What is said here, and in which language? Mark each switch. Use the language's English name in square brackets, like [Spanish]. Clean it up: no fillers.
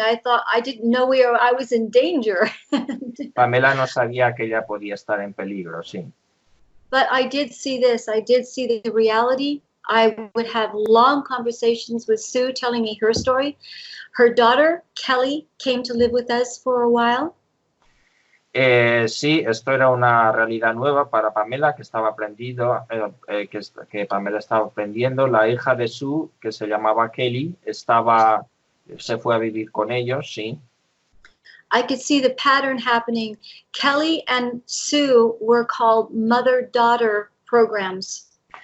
[English] I thought I didn't know I was in danger. [Spanish] Pamela no sabía que ella podía estar en peligro, sí. [English] But I did see this. I did see the reality. I would have long conversations with Sue telling me her story. Her daughter, Kelly, came to live with us for a while. [Spanish] Sí, esto era una realidad nueva para Pamela, que estaba aprendiendo, que Pamela estaba aprendiendo. La hija de Sue, que se llamaba Kelly, se fue a vivir con ellos, sí. [English] I could see the pattern happening. Kelly and Sue were called mother-daughter programs.